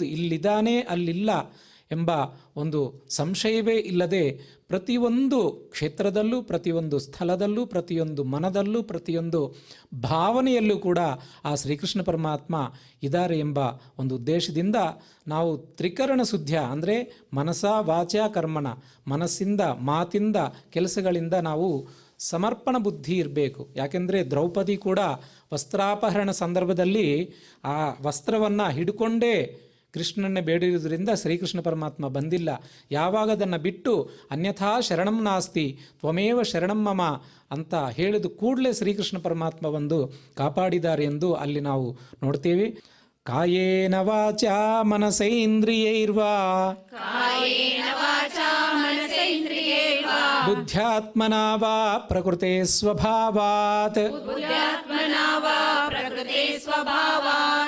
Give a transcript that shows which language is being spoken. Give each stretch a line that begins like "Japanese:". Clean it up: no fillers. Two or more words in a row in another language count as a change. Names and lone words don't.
Kannada: ಇಲ್ಲಿದ್ದಾನೆ ಅಲ್ಲಿಲ್ಲ ಎಂಬ ಒಂದು ಸಂಶಯವೇ ಇಲ್ಲದೆ ಪ್ರತಿಯೊಂದು ಕ್ಷೇತ್ರದಲ್ಲೂ, ಪ್ರತಿಯೊಂದು ಸ್ಥಳದಲ್ಲೂ, ಪ್ರತಿಯೊಂದು ಮನದಲ್ಲೂ, ಪ್ರತಿಯೊಂದು ಭಾವನೆಯಲ್ಲೂ ಕೂಡ ಆ ಶ್ರೀಕೃಷ್ಣ ಪರಮಾತ್ಮ ಇದ್ದಾರೆ ಎಂಬ ಒಂದು ಉದ್ದೇಶದಿಂದ ನಾವು ತ್ರಿಕರಣ ಶುದ್ಧ ಅಂದರೆ
Sanskrit: ಮನಸ ವಾಚ ಕರ್ಮಣ,
Kannada: ಮನಸ್ಸಿಂದ, ಮಾತಿಂದ, ಕೆಲಸಗಳಿಂದ ನಾವು ಸಮರ್ಪಣ ಬುದ್ಧಿ ಇರಬೇಕು. ಯಾಕೆಂದರೆ ದ್ರೌಪದಿ ಕೂಡ ವಸ್ತ್ರಾಪಹರಣ ಸಂದರ್ಭದಲ್ಲಿ ಆ ವಸ್ತ್ರವನ್ನು ಹಿಡ್ಕೊಂಡೇ ಕೃಷ್ಣನ್ನೇ ಬೇಡಿರುವುದರಿಂದ ಶ್ರೀಕೃಷ್ಣ ಪರಮಾತ್ಮ ಬಂದಿಲ್ಲ. ಯಾವಾಗ ಅದನ್ನು ಬಿಟ್ಟು
Sanskrit: ಅನ್ಯಥಾ ಶರಣಂ ನಾಸ್ತಿ ತ್ವಮೇವ ಶರಣಂ ಮಮ
Kannada: ಅಂತ ಹೇಳಿದ ಕೂಡಲೇ ಶ್ರೀಕೃಷ್ಣ ಪರಮಾತ್ಮ ಬಂದು ಕಾಪಾಡಿದ್ದಾರೆ ಎಂದು ಅಲ್ಲಿ ನಾವು ನೋಡ್ತೇವೆ.
Sanskrit: ಕಾಯೇನ ವಾಚಾ ಮನಸೈಂದ್ರಿಯೈರ್ವಾ ಕಾಯೇನ ವಾಚಾ ಮನಸೇಂದ್ರಿಯೈರ್ವಾ ಬುದ್ಧ್ಯಾತ್ಮನಾ ವಾ ಪ್ರಕೃತೆ ಸ್ವಭಾವಾತ್ ಬುದ್ಧ್ಯಾತ್ಮನಾ ವಾ ಪ್ರಕೃತೆ ಸ್ವಭಾವಾತ್